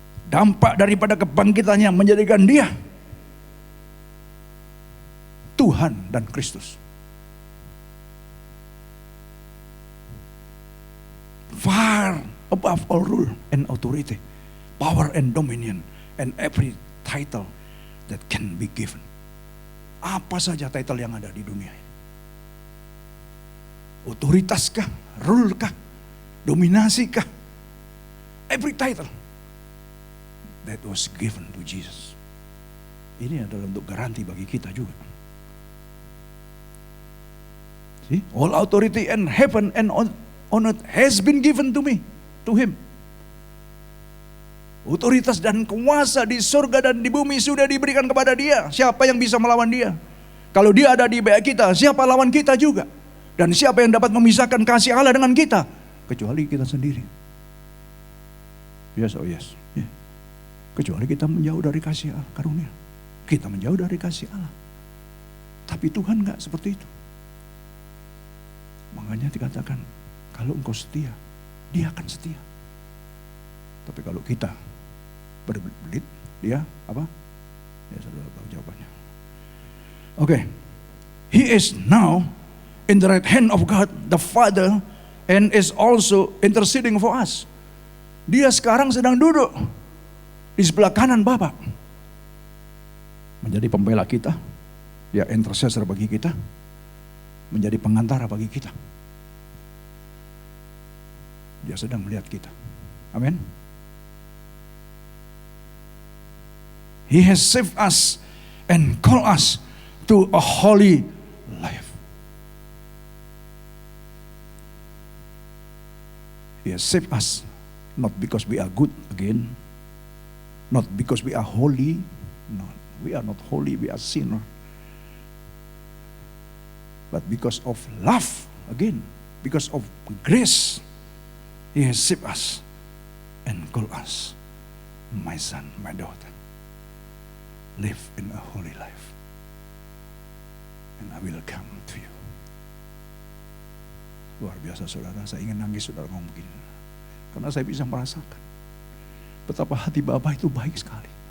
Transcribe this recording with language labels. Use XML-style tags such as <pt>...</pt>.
<id>Dampak daripada kebangkitannya menjadikan dia Tuhan dan Kristus.</id> <en>Far above all rule and authority, power and dominion, and every title that can be given.</en> <id>Apa saja title yang ada di dunia ini. Otoritas kah, rule kah, dominasi kah,</id> <en>every title that was given to Jesus.</en> <id>Ini adalah untuk garansi bagi kita juga.</id> <en>See, all authority in heaven and on earth has been given to me, to him.</en> <id>Otoritas dan kuasa di surga dan di bumi sudah diberikan kepada dia. Siapa yang bisa melawan dia? Kalau dia ada di bawah kita, siapa lawan kita juga? Dan siapa yang dapat memisahkan kasih Allah dengan kita? Kecuali kita sendiri.</id> <en>Yes, oh yes. Yeah.</en> <id>Kecuali kita menjauh dari kasih Allah, karunia. Kita menjauh dari kasih Allah. Tapi Tuhan enggak seperti itu. Makanya dikatakan, kalau engkau setia, dia akan setia. Tapi kalau kita berbelit, dia apa? Ya sudah tahu jawabannya. Oke.</id> <en>He is now in the right hand of God, the Father, and is also interceding for us.</en> <id>Dia sekarang sedang duduk di sebelah kanan Bapa. Menjadi pembela kita, dia intercessor bagi kita, menjadi pengantara bagi kita. Dia sedang melihat kita. Amin.</id> <en>He has saved us and called us to a holy life. He has saved us not because we are good again, not because we are holy. No, we are not holy, we are sinner. But because of love, again, because of grace, He has saved us and called us, my son, my daughter. Live in a holy life, and I will come to you.</en> <id>Luar biasa saudara, saya ingin nangis saudara ngomong begini. Karena saya bisa merasakan betapa hati Bapa itu baik sekali.</id>